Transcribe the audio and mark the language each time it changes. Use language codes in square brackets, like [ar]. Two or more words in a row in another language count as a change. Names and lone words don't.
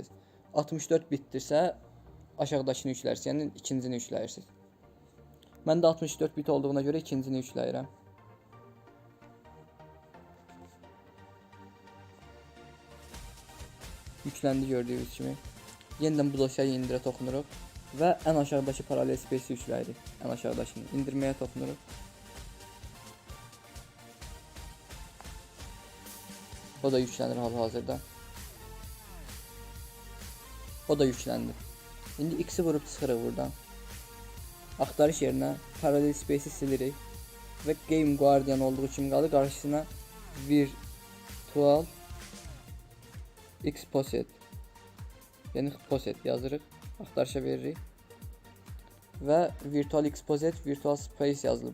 [az] 64 bitdirsə, aşağıdakını yükləyirsiniz, yəni ikincini yükləyirsiniz. Məndə 64 bit olduğuna görə ikincini yükləyirəm. Yükləndi gördüyünüz kimi. Yenidən bu dosyayı indirə toxunuruq və ən aşağıdakı paralel space-i yükləyirik. Ən aşağıdakını indirməyə toxunuruq. O da yüklənir hal-hazırda. O da yükləndi. İndi X-i vurub çıxırıq buradan. Axtarış yerinə paralel space-i silirik. Və Game Guardian olduğu kimi qalır. Qarşısına Virtual Exposet, yəni Poset yazırıq. Axtarışa veririk. Və Virtual Exposet, Virtual Space yazılıb.